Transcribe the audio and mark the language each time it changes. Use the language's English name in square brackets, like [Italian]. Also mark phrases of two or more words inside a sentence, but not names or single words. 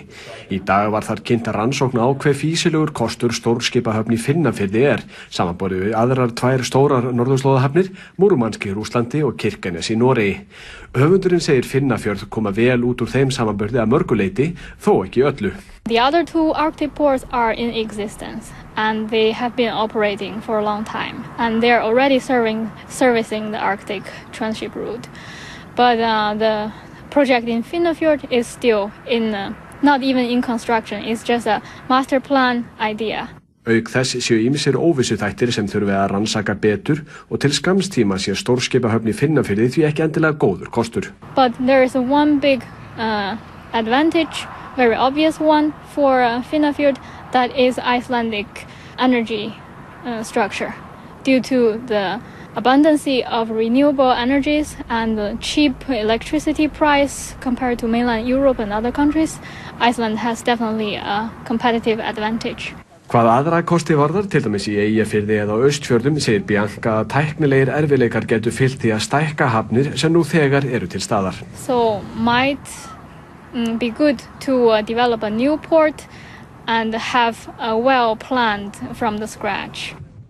[Icelandic] Í dag var þar kynnt rannsókn á hve fýsilegur kostur stórskipahöfn í Finnafirði samanborið við aðrar tvær stórar norðurslóðahafnir, Múrmansk í Rússlandi og Kirkenes í Noregi. Höfundurinn segir Finnafjörð koma vel út úr þeim samanburði að mörgu leyti, þó ekki öllu. [English] The other two Arctic ports are in existence and they have been operating for a long time and they are already servicing the Arctic transship route. But the project in Finnafjord is still not even in construction, it's just a master plan idea. [Icelandic] Auk þess séu ýmsir óvissuþættir sem þurfi að rannsaka betur og til skamms tíma sé stórskipahöfn í Finnafirði því ekki endilega góður kostur. [English] But there is one big advantage, very obvious one for Finnafjord, that is Icelandic energy structure. Due to the abundance of renewable energies and the cheap electricity price compared to mainland Europe and other countries, Iceland has definitely a competitive advantage. [Icelandic] Hvað aðra kosti varðar, til dæmis í Eyjafirði eða á Austfjörðum, segir Bianca að tæknilegir erfiðleikar getur fylgt því að stækka hafnir sem nú þegar eru til staðar. [English] So might be good to develop a new port and have a well planned from the scratch.